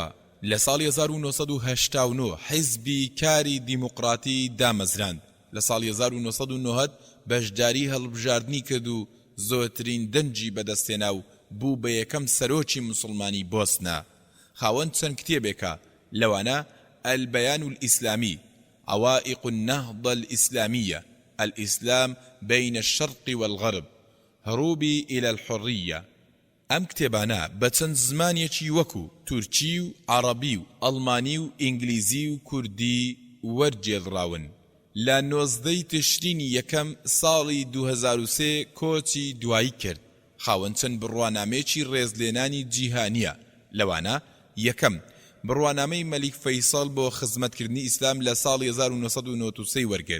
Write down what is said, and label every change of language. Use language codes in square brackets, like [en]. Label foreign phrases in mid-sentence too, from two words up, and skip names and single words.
[ckb] لە ساڵی 1989 حیزبی کاری دیموقراتی دامەزراند. لە ساڵی 1990 بەشداری هەڵبژاردنی کرد و زۆرترین دەنجی بەدەستێنا و بوو بە یەکەم سەرۆکی مسلمانی بۆسنا. خاوەن چەند کتێبێکە لەوانە البيان الإسلامي، عوائق النهضة الإسلامية، الإسلام بين الشرق والغرب، هروبي إلى الحرية. ئەم کتێبانە بە چەند زمانێکی وەکو تورکی و عەرەبی و ئەڵمانی و ئینگلیزی و کوردی وەرجێڕاون. لە 19 تشرینی یەکەم ساڵی 2003 کۆچی دوایی کرد. خاوەن چەند بڕوانامەیەکی ڕێزلێنانی جیهانیە، لەوانە یەکەم بڕوانامەی مەلیک فەیساڵ بۆ خزمەتکردنی ئیسلام لە ساڵی 1993 وەرگرت.